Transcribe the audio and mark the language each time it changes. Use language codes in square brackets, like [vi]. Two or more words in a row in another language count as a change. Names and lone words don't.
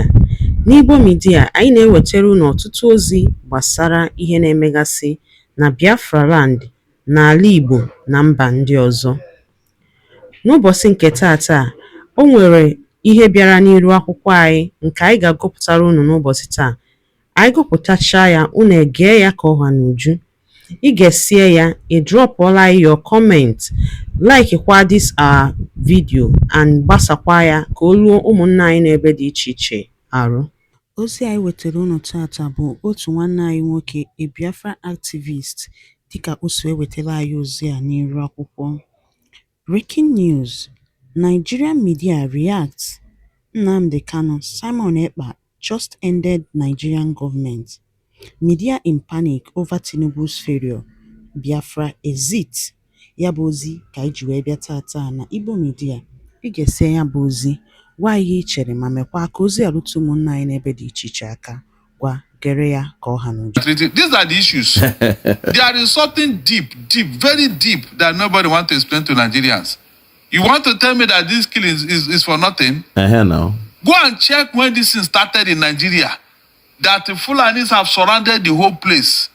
[ig] N'Igbo Media, anyị na-ewetara unu ọtụtụ ozi gbasara ihe na-emegasị na Biafra Land, n'ala Igbo na mba ndị ọzọ. N'ụbọchị nke taata, o nwere ihe bịara n'iru akwụkwọ anyị nke anyị ga-agụpụtara unu n'ụbọchị taa. Anyị gụpụtachaa ya, unu egee ya ka ọha n'uju. Ị ga-esie ya, ị drọpụọla [en] your comment, [ig] like kwa [en] this our video [ig] and gbasakwa ya ka o ruo ụmụnna anyị n'ebe dị iche iche arụ. Ozi anyị wetara unu tata bụ otu nwanne anyị nwoke, [en] a Biafra activist, [ig] dịka o so ewetara anyị ozi a n'iru akwụkwọ. [en] Breaking news: Nigerian media reacts. Nnamdi Kanu, Simon Ekpa just ended Nigerian government. Media in panic over Tinubu's failure. Biafra exit. [ig] Ya bụ ozi ka anyị ji wee bịa tata na Igbo Media. Ị ga-esi ya bụ ozi, gwa ihe i chere ma mekwa ka ozi arụtụ ụmụnna anyị n'ebe dị iche iche aka. Gwa gere ya ka ọha n'uju. [en] These are the issues. There is something deep, very deep that nobody wants to explain to Nigerians. You want to tell me that this killing is for nothing? No. Go and check when this thing started in Nigeria. That the Fulanis have surrounded the whole place.